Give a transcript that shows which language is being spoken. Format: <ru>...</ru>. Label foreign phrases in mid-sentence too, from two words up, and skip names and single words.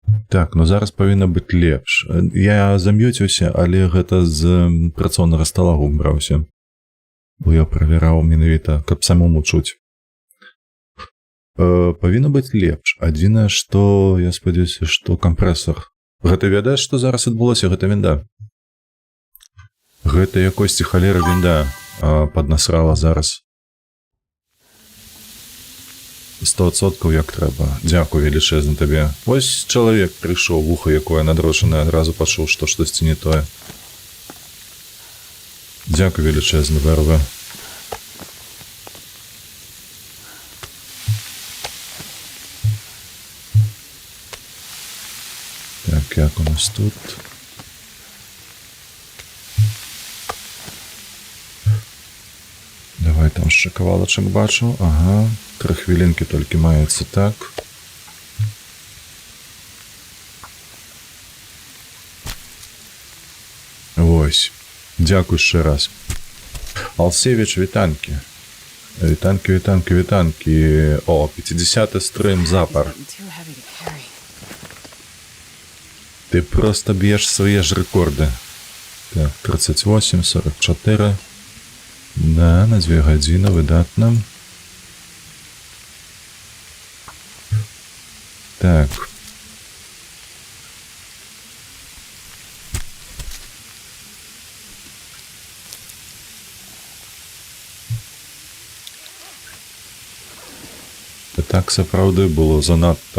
<be>Так, ну зараз павінна быць лепш. Я зам'ёціўся, але гэта з працоўнага стала убраўся. Бо я правяраў менавіта, каб самому чуць. Павінна быць лепш. Адзінае, што я спадзяюся, што кампрэсар. Гэта ведаеш, што зараз адбылося? Гэта вінда. Гэта якосьці халера вінда паднасрала зараз. 100% як трэба. Дзякуй велічэзна табе. Вось чалавек прыйшоў, вуха якое надрошанае, адразу пачуў, што штосьці не тое. Дзякуй велічэзна, Вэрве. Так, як у нас тут? Давай там ще кавалачак бачу. Ага, 3 хвилинки толькі маецца так. Вось. Дзякуй ще раз. Алсевіч, вітанкі. Вітанкі, вітанкі, вітанкі. О, 50 стрим запар.</be> <en>Getting too heavy to carry.</en> <uk>Ты просто б'єш свої ж рекорди.</uk> <be>Так, 38, 44. Да, на 2 гадзіны, выдатна. Так. Так сапраўды было занадта.</be>